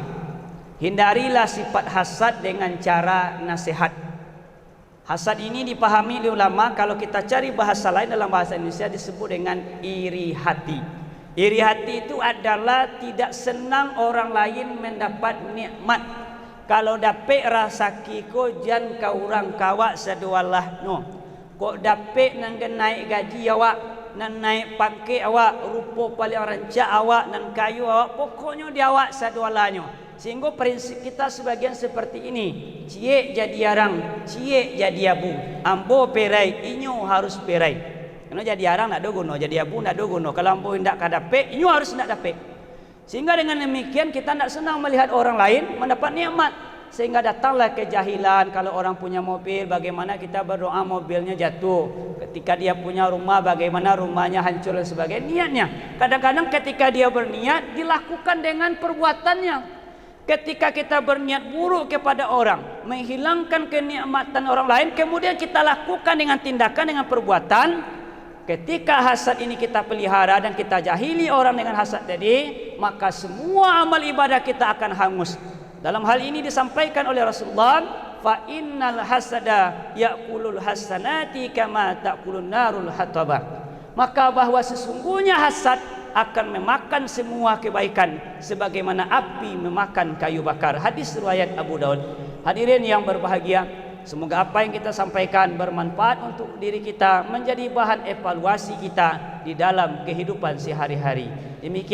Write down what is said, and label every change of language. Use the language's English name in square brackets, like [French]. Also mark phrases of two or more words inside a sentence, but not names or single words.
[Indonesian] Hindarilah sifat hasad dengan cara nasihat. Hasad ini dipahami oleh ulama, kalau kita cari bahasa lain dalam bahasa Indonesia disebut dengan iri hati. Iri hati itu adalah tidak senang orang lain mendapat nikmat. [Minangkabau] Kalau dapat rasaki ko jan ka urang kawak sedualah no. Kok dapat nang naik gaji awak, nang naik pangkat awak, rupa paling rancak awak, nan kayu awak, pokoknya di awak sedualahnya. [Indonesian] Sehingga prinsip kita sebagian seperti ini. [Minangkabau] Cie jadi arang, cie jadi abu. Ambo perai, inyo harus perai. Karena jadi arang nak dogono, jadi abu nak dogono. Kalau ambo hendak kadape, inyo harus nak dape. [Indonesian] Sehingga dengan demikian kita tidak senang melihat orang lain mendapat nikmat. Sehingga datanglah kejahilan. Kalau orang punya mobil, bagaimana kita berdoa mobilnya jatuh. Ketika dia punya rumah, bagaimana rumahnya hancur dan sebagainya. Niatnya. Kadang-kadang ketika dia berniat, dilakukan dengan perbuatannya. Ketika kita berniat buruk kepada orang, menghilangkan kenikmatan orang lain, kemudian kita lakukan dengan tindakan, dengan perbuatan. Ketika hasad ini kita pelihara dan kita jahili orang dengan hasad tadi, maka semua amal ibadah kita akan hangus. Dalam hal ini disampaikan oleh Rasulullah, [Arabic] فإن الحسد يأكل الحسنات كما تأكل النار الحطب. [Indonesian] Maka bahwa sesungguhnya hasad akan memakan semua kebaikan sebagaimana api memakan kayu bakar. Hadis riwayat Abu Daud. Hadirin yang berbahagia, semoga apa yang kita sampaikan bermanfaat untuk diri kita, menjadi bahan evaluasi kita di dalam kehidupan sehari-hari.